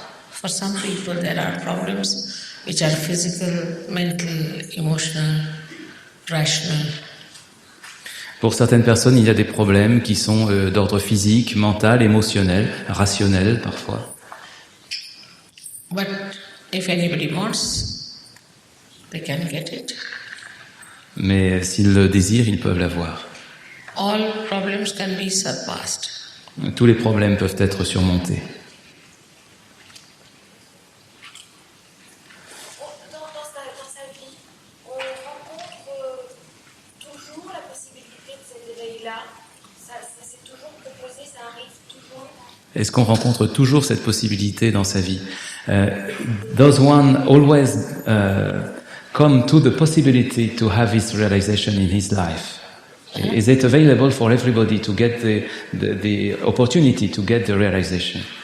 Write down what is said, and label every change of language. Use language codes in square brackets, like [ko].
[en] For some people, there are problems which are physical, mental, emotional, rational. [fr] Pour certaines personnes, il y a des problèmes qui sont d'ordre physique, mental, émotionnel, rationnel parfois. [en] But if anybody wants, they can get it. [fr] Mais s'ils le désirent, ils peuvent l'avoir. [en] All problems can be surpassed. [fr] Tous les problèmes peuvent être surmontés. Dans sa vie, on rencontre toujours la possibilité de cet éveil-là. Ça s'est toujours proposé, ça arrive toujours. Est-ce qu'on rencontre toujours cette possibilité dans sa vie? [en] Does one always come to the possibility to have his realization in his life? Is it available for everybody to get the opportunity to get the realization?